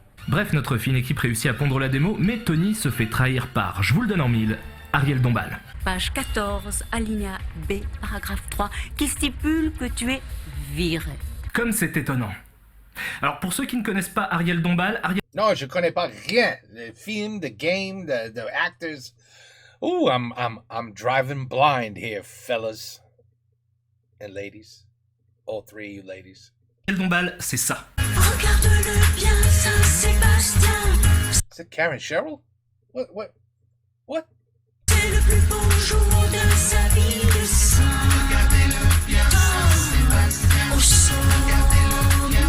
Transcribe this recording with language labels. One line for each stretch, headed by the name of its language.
French: Bref, notre fine équipe réussit à pondre la démo, mais Tony se fait trahir par, je vous le donne en mille, Ariel Dombal. Page 14, alinéa B, paragraphe 3, qui stipule que tu es viré. Comme c'est étonnant. Alors pour ceux qui ne connaissent pas Ariel Dombal, Ariel... Non, je connais pas rien. Le film,
English: the game, the actors. Ooh, I'm driving blind here, fellas and ladies. All three you ladies.
French: Dombal, c'est ça. Regarde-le bien, Saint-Sébastien.
English: Is it Karen Cheryl? What?
French: C'est le plus beau jour de sa vie de saint. Regardez-le bien, Saint-Sébastien. Au son